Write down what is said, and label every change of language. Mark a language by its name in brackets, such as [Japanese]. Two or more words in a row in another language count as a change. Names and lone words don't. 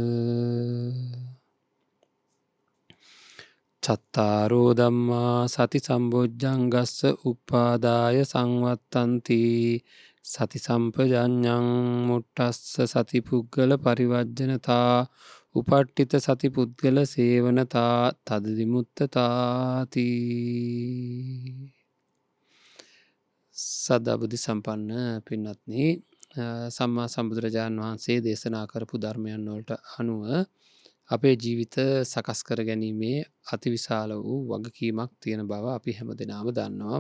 [Pali] චත්තාරෝ ධම්මා සති සම්බොජ්ජංගස්ස උප්පාදාය සංවත්තන්ති සති සම්පජඤ්ඤං මුට්ටස්ස සති පුද්ගල පරිවර්ජනතා උපට්ඨිත සති පුද්ගල සේවනතා තද විමුක්තතාති [Sinhala] සදා බුද්ධ සම්පන්න පින්වත්නි සම්මා සම්බුදුරජාණන් වහන්සේ දේශනා කරපු ධර්මයන් වලට අනුව අපේ ජීවිත සකස් කර ගැනීමේ අතිවිශාල වූ වගකීමක් තියෙන බව අපි හැමදෙනාම දන්නවා.